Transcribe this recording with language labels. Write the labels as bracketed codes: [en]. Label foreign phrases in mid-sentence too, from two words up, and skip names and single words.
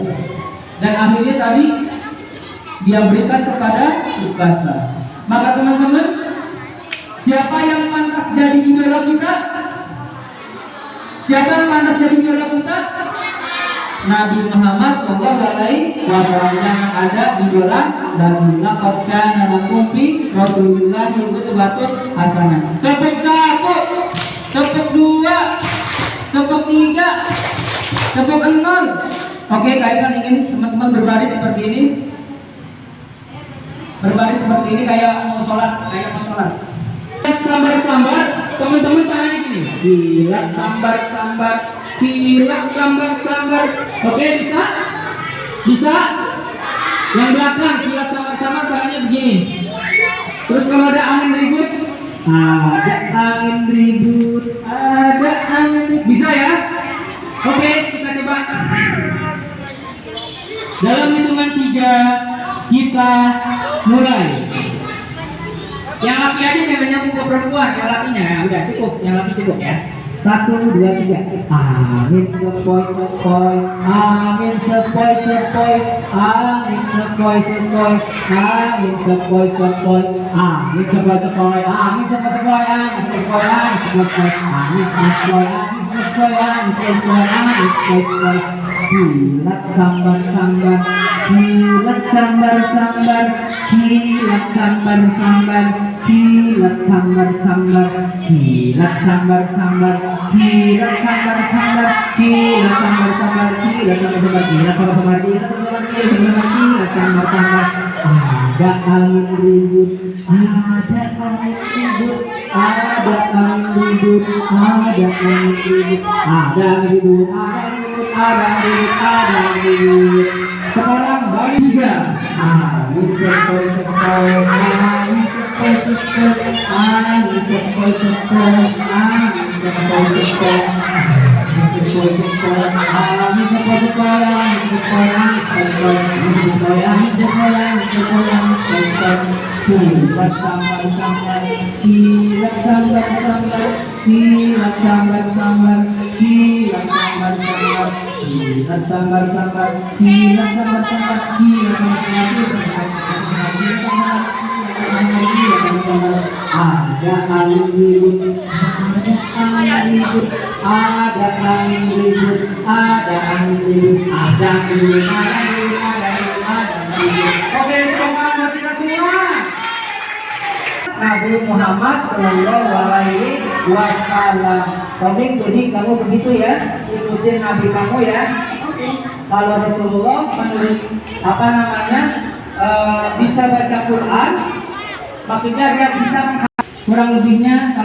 [id] Dan akhirnya tadi dia berikan kepada ukasah. Maka teman-teman, siapa yang pantas jadi idola kita? Siapa yang pantas jadi idola kita? Nabi Muhammad SAW. Jangan ada idola lagi. [ar] لقد كان لكم في رسول الله أسوة حسنة. [id] Tepuk 1, tepuk 2, tepuk 3, tepuk 6. Oke, Kak Irfan ingin teman-teman berbaris seperti ini. Berbaris seperti ini kayak mau sholat, Sambar-sambar, teman-teman tangannya gini. Hilak sambar-sambar, hilak sambar-sambar. Oke, bisa? Bisa? Yang belakang hilak sambar-sambar tangannya begini. Terus kalau ada angin ribut, ada angin ribut, ada angin ribut. Bisa ya? Oke, kita coba. Dalam hitungan 3 kita mulai. Yang laki aja jangan nyambung ke perempuan, yang lakinya ya udah cukup, yang laki cukup ya. 1, 2, 3. Angin sepoi-sepoi, angin sepoi-sepoi, angin sepoi-sepoi, angin sepoi-sepoi, angin sepoi-sepoi, angin sepoi-sepoi, angin sepoi-sepoi, angin sepoi-sepoi, angin sepoi-sepoi, angin sepoi-sepoi, angin sepoi-sepoi, angin sepoi-sepoi. Hilak sambar-sambar, hilak sambar-sambar, hilak sambar-sambar, hilak sambar-sambar, hilak sambar-sambar, hilak sambar-sambar, hilak sambar-sambar, hilak sambar-sambar, hilak sambar-sambar, hilak sambar-sambar, hilak sambar-sambar. Ada angin ribut, ada angin ribut, ada angin ribut, ada angin ribut, ada angin ribut, ada ribut. Sekarang balik 3. Angin sepoi-sepoi, angin sepoi-sepoi, angin sepoi-sepoi, angin sepoi-sepoi, angin sepoi-sepoi, angin sepoi-sepoi, angin sepoi-sepoi, angin sepoi-sepoi, angin sepoi-sepoi, angin sepoi-sepoi, angin sepoi-sepoi, angin sepoi-sepoi. Hilak sambar-sambar, hilak sambar-sambar, hilak sambar-sambar, hilak sambar-sambar, hilak sambar-sambar, hilak sambar-sambar, hilak sambar-sambar. Ada angin ribut, ada angin ribut, ada angin ribut, ada angin ribut, ada angin ribut, ada angin ribut. Oke, teman-teman kita semua. Nabi Muhammad [ar] صلى الله عليه وسلم. [id] Komik, jadi kamu begitu ya, ikutin Nabi kamu ya. Kalau Rasulullah menurut bisa baca Quran, maksudnya dia bisa kurang lebihnya.